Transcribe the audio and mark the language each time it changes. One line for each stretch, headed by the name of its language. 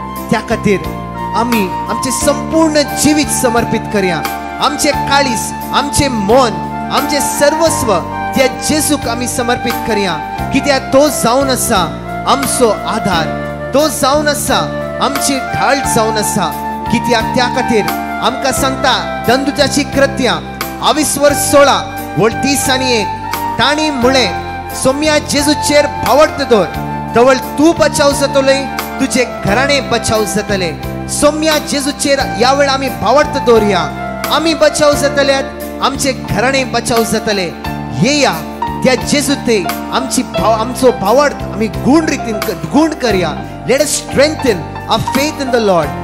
Konkani: त्या खातीर आमी आमचे संपूर्ण जिवीत समर्पित करया आमचे काळीस आमचे मन आमचे सर्वस्व त्या जेजूक आमी समर्पित करया कित्याक तो जावन आसा आमचो आधार तो जावन आसा आमची ढाळ जावन आसा कित्याक त्या खातीर आमकां सांगता दंदुजाची कृत्यां 22:16 वळ 30:1 ताणी म्हळें सोम्या जेजूचेर भावड्त दवर तवळ तूं बचाव जातले तुझे घराणे बचाव जातले सोम्या जेजूचेर या वेळा आमी भावड्त दवरया आम्ही बचाव जातल्यात, आमचे घराणे बचाव जातले. येया त्या जेजू ते आमचो भावार्थ आम्ही गुण करूया.
English: Let us strengthen our faith in the lord.